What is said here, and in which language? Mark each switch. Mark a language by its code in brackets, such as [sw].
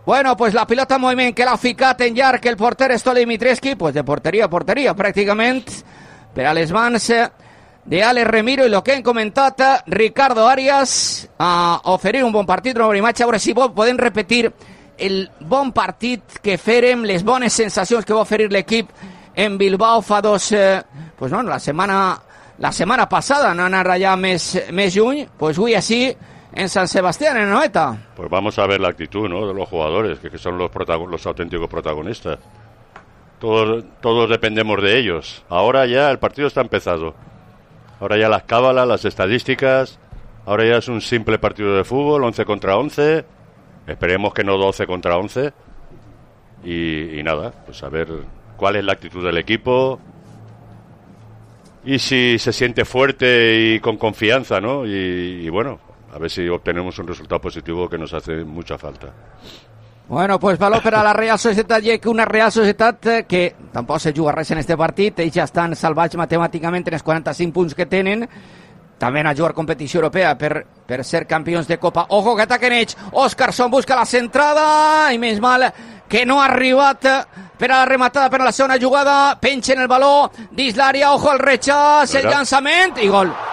[ca] Bueno, pues la pilota en moviment, que l'ha ficat en llarg el porter Estoli Mitreski, pues de porteria a porteria, pràcticament, per a les mans de Ale Remiro i el que hem comentat, Ricardo Arias, a oferir un bon partit, una bona imatge. A veure si podem repetir el bon partit que ferem, les bones sensacions que va oferir l'equip en Bilbao fa dos... pues bueno, la setmana passada, no anar allà més lluny, pues avui així... En San Sebastián, en Anoeta. [es] Pues vamos a ver la actitud, ¿no?, de los jugadores, que son los auténticos protagonistas. Todos dependemos de ellos. Ahora ya el partido está empezado. Ahora ya las cábalas, las estadísticas. Ahora ya es un simple partido de fútbol, 11 contra 11. Esperemos que no 12 contra 11. Y nada, pues a ver cuál es la actitud del equipo. Y si se siente fuerte y con confianza, ¿no? Y bueno... A ver si obtenemos un resultado positivo que nos hace mucha falta. Bueno, pues valor para la Real Societat, ya que una Real Societat que tampoco [ca] se juga res [es] en este partido, ellos ya están salvados matemáticamente en los 45 puntos que tienen, también a jugar competición europea [ca] per ser [es] campeones de Copa. [ca] Ojo que ataquen ellos, Oscarsson busca la centrada, [es] y menos mal que [ca] no ha arribat per a la rematada, per a la segona jugada, penxa en el baló, dins l'àrea, [es] ojo al rechaz, [ca] el llançament, i gol.